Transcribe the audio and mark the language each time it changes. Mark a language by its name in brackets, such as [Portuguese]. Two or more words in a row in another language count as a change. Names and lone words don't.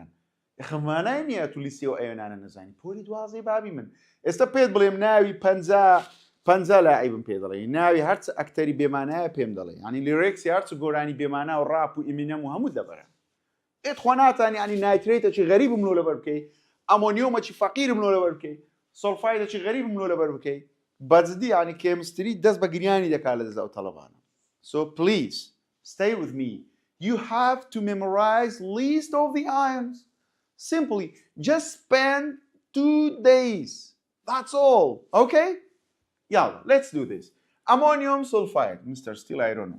[Central Kurdish] خەمانای نییە تو لیستی ئەو ئایۆنانە نەزانی. پۆلی دوازەی بابی من ئێستا پێت بڵێم ناوی 50 لاعبم پێ دەڵێ، ناوی هەرچ ئەکتەری بێمانایە پێم دەڵێ، ینی لیرێکسی هەرچ گۆرانی بێمانە و ڕاپ و ئیمینەم و هەموو دەبەرە. ئێت خۆ ناتانی ینی نایترێتەکی غەریبم لۆ لەبەر بکەی، ئەمۆنیۆمەکی فەقیرم لۆ لەبەر بکەی، سۆلفایدێکی غەریبم لۆ لەبەر بکەی، بەجددی ینی کێمستری دەست بە گریانی دەکات لە دەست ئەو تەڵەبانە. [English] So please stay with me. You have to memorize list of the ions. Simply just spend 2 days. That's all. Okay? Yeah, let's do this. Ammonium sulfide. Mr. Still, I don't know.